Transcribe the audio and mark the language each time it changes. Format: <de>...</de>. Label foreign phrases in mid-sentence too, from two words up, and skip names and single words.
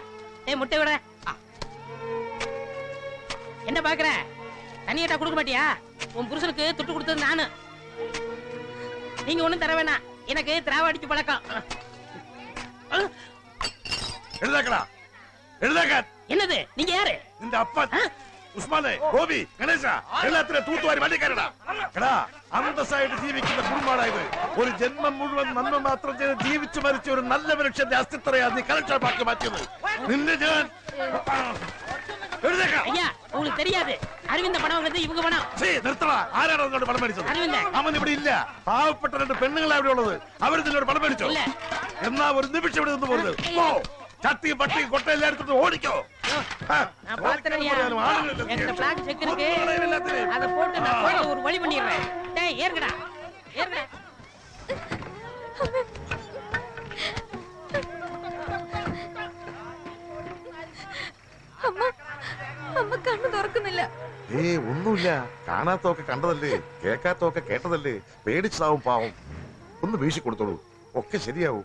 <ta>ஏய் முட்டை விட. என்ன பாக்குற? தண்ணி கேட்டா கொடுக்க மாட்டியா? உன் புருஷனுக்கு துட்டு கொடுத்தது நானு. நீங்க ஒண்ணும் தர வேணாம், எனக்கு திராவ அடிச்சு பழக்கம். எழுதாக்கடா, எழுதாக்க. என்னது? நீங்க யாரு? இந்த அப்பா</ta> <ml>ഉസ്മാനെ, ഗോപി, ഗണേശ എല്ലാത്തിനും തൂത്തുവാരി വണ്ടിക്കാരടാ. എടാ, അന്തസ്സായിട്ട് ജീവിക്കുന്ന കുടുംബമാണായത്. ഒരു ജന്മം മുഴുവൻ നന്മ മാത്രം ചെയ്ത് ജീവിച്ചു മരിച്ച ഒരു നല്ല മനുഷ്യന്റെ അസ്തിത്വയാണ് നീ കലക്ഷണമാക്കി മാറ്റിയത്. നിന്നെ ഞാൻ</ml> <ta>ஐயா, உங்களுக்கு தெரியாது. அரவிந்த பணம் வந்து இவங்க பணம்.</ta> <ml>നിർത്തടാ. ആരാണ് എന്നോട് പണം മേടിച്ചത്? அரவிந்த. അവൻ ഇവിടെ ഇല്ല. പാവപ്പെട്ട രണ്ട് പെണ്ണുങ്ങളാ ഇവിടെ ഉള്ളത്. അവർ നിന്നോട് പണം മേടിച്ചോ? എന്നാ ഒരു നിമിഷം ഇവിടെ നിന്ന് പോകരുത്. പോ, ചട്ടി പട്ടി കൊട്ടയെല്ലാം എടുത്തിട്ട് ഓടിക്കോ.</ml> <ta>நான் பாத்துறேன். எங்க பிளாக் செக் இருக்கு, அத போட்டு நான் போய் ஒரு வழி பண்ணிடுறேன். டேய் ஏறுங்கடா, ஏறுங்கடா.</ta> <ml>അമ്മ അമ്മ കണ്ണു തുറക്കുന്നില്ല. ഒന്നുമില്ല. കാണാത്തൊക്കെ കണ്ടതല്ലേ, കേൾക്കാത്തൊക്കെ കേട്ടതല്ലേ. പേടിച്ചതാവും പാവം. ഒന്ന് വീശി കൊടുത്തോളൂ, ഒക്കെ ശരിയാവും.</ml>